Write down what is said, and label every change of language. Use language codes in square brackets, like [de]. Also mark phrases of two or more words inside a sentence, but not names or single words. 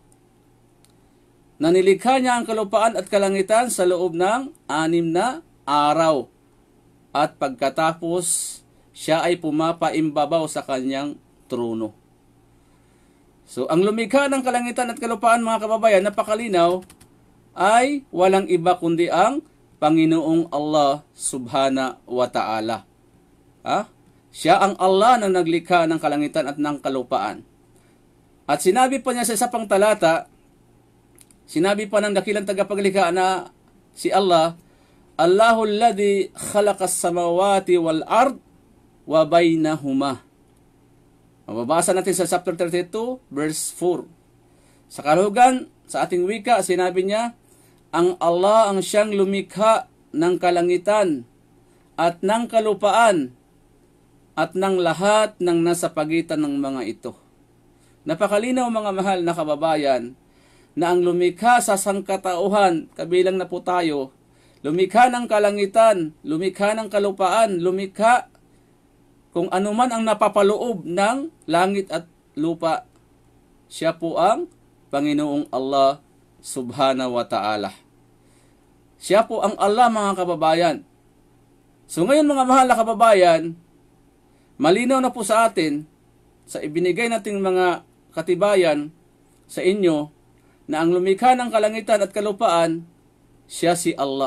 [tl] Nanilikha niya ang kalupaan at kalangitan sa loob ng 6 na araw. At pagkatapos, siya ay pumapaimbabaw sa kanyang trono. So, ang lumikha ng kalangitan at kalupaan, mga kababayan, napakalinaw, ay walang iba kundi ang Panginoong Allah [ar] سبحانه وتعالى. [tl] Siya ang Allah na naglikha ng kalangitan at ng kalupaan. At sinabi pa niya sa isa pang talata, sinabi pa ng dakilang tagapaglikha na si Allah, [ar] الله الذي خلق السماوات والأرض وبينهما. [tl] Mababasa natin sa chapter 32, verse 4. Sa kahulugan, sa ating wika, sinabi niya, ang Allah ang siyang lumikha ng kalangitan at ng kalupaan at ng lahat ng nasa pagitan ng mga ito. Napakalinaw, mga mahal na kababayan, na ang lumikha sa sangkatauhan, kabilang na po tayo, lumikha ng kalangitan, lumikha ng kalupaan, lumikha kung anuman ang napapaloob ng langit at lupa. Siya po ang Panginoong Allah [ar] سبحانه وتعالى. [tl] Siya po ang Allah, mga kababayan. So ngayon, mga mahal na kababayan, malinaw na po sa atin, sa ibinigay nating mga katibayan sa inyo, na ang lumikha ng kalangitan at kalupaan, siya si Allah.